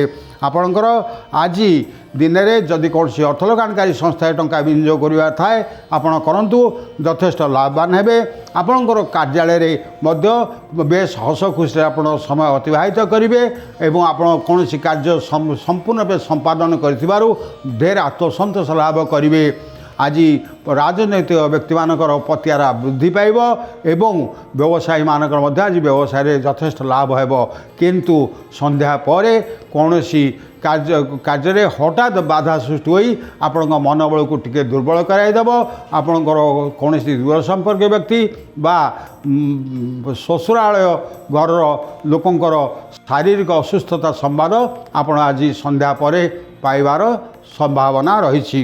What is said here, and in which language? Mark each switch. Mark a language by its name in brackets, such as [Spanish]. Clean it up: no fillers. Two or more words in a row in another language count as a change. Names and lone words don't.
[Odia] ଆପଣଙ୍କର ଆଜି ଦିନରେ ଯଦି କୌଣସି ଅର୍ଥ ଲଗାଣକାରୀ ସଂସ୍ଥାରେ ଟଙ୍କା ବିନିଯୋଗ କରିବାର ଥାଏ ଆପଣ କରନ୍ତୁ, ଯଥେଷ୍ଟ ଲାଭବାନ ହେବେ। ଆପଣଙ୍କର କାର୍ଯ୍ୟାଳୟରେ ମଧ୍ୟ ବେଶ ହସ ଖୁସିରେ ଆପଣ ସମୟ ଅତିବାହିତ କରିବେ ଏବଂ ଆପଣ କୌଣସି କାର୍ଯ୍ୟ ସମ୍ପୂର୍ଣ୍ଣ ରୂପେ ସମ୍ପାଦନ କରିଥିବାରୁ ଢେର ଆତ୍ମସନ୍ତୋଷ ଲାଭ କରିବେ। ଆଜି ରାଜନୈତିକ ବ୍ୟକ୍ତି ମାନଙ୍କର ପତିଆରା ବୃଦ୍ଧି ପାଇବ ଏବଂ ବ୍ୟବସାୟୀ ମାନଙ୍କର ମଧ୍ୟ ଆଜି ବ୍ୟବସାୟ ଯଥେଷ୍ଟ ଲାଭ ହେବ କିନ୍ତୁ ସନ୍ଧ୍ୟା ପରେ କୌଣସି କାର୍ଯ୍ୟ ହଠାତ ବାଧା ସୃଷ୍ଟି ହୋଇ ଆପଣ ମନୋବଳ କୁ ଟିକେ ଦୁର୍ବଳ କରାଇଦେବ ଆପଣଙ୍କର କୌଣସି ଦୂର ସମ୍ପର୍କ ବ୍ୟକ୍ତି ବା ଶ୍ୱଶୁରାଳୟ ଘର ଲୋକଙ୍କର ଶାରୀରିକ ଅସୁସ୍ଥତା ସମ୍ବାଦ ଆପଣ ଆଜି ସନ୍ଧ୍ୟା ପରେ ପାଇବାର ସମ୍ଭାବନା ରହି।